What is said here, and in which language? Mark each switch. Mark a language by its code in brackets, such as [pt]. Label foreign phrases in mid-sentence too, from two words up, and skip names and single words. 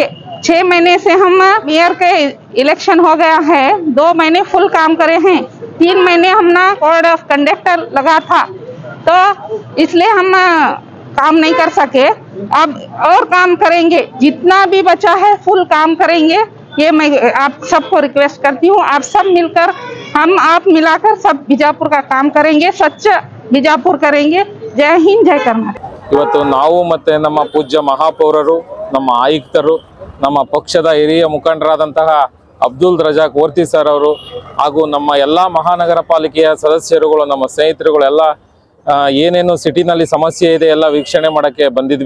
[hi] 6 महीने से हम मेयर के इलेक्शन हो गया है, 2 महीने फुल काम करे हैं, 3 महीने हमने [en] code of conduct [hi] लगा था, तो इसलिए हम काम नहीं कर सके। अब और काम करेंगे, जितना भी बचा है फुल काम करेंगे। ये मैं आप सबको रिक्वेस्ट करती हूँ, आप सब मिलकर आप मिलाकर सब बीजापुर का काम करेंगे, स्वच्छ बीजापुर करेंगे। जय हिंद, जय कर्नाटक। [kn] ಇವತ್ತು ನಾವು ಮತ್ತೆ ನಮ್ಮ ಪೂಜ್ಯ ಮಹಾಪೌರರು, ನಮ್ಮ ಆಯುಕ್ತರು, ನಮ್ಮ ಪಕ್ಷದ ಹಿರಿಯ ಮುಖಂಡರಾದಂತಹ ಅಬ್ದುಲ್ ರಜಾಕ್ ಓರ್ತಿ ಸರ್ ಅವರು ಹಾಗೂ ನಮ್ಮ ಎಲ್ಲ ಮಹಾನಗರ ಪಾಲಿಕೆಯ ಸದಸ್ಯರುಗಳು, ನಮ್ಮ ಸ್ನೇಹಿತರುಗಳು ಎಲ್ಲ ಏನೇನು ಸಿಟಿನಲ್ಲಿ ಸಮಸ್ಯೆ ಇದೆ ಎಲ್ಲ ವೀಕ್ಷಣೆ ಮಾಡೋಕ್ಕೆ ಬಂದಿದ್ವಿ.